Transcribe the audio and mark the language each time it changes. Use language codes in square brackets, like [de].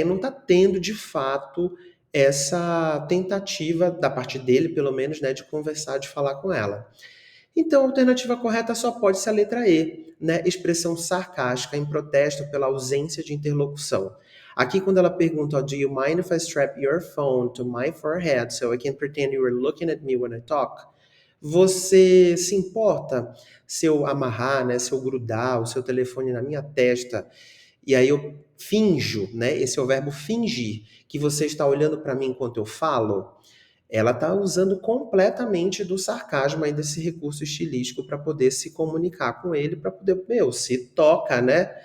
[pt] E não está tendo, de fato, essa tentativa da parte dele, pelo menos, né, de conversar, de falar com ela. Então, a alternativa correta só pode ser a letra E, né? Expressão sarcástica em protesto pela ausência de interlocução. Aqui, quando ela pergunta, [en] oh, do you mind if I strap your phone to my forehead so I can pretend you are looking at me when I talk? [pt] Você se importa se eu amarrar, né, se eu grudar o seu telefone na minha testa e aí eu finjo, né? Esse é o verbo fingir, que você está olhando para mim enquanto eu falo? Ela está usando completamente do sarcasmo aí desse recurso estilístico para poder se comunicar com ele, para poder, se toca, né?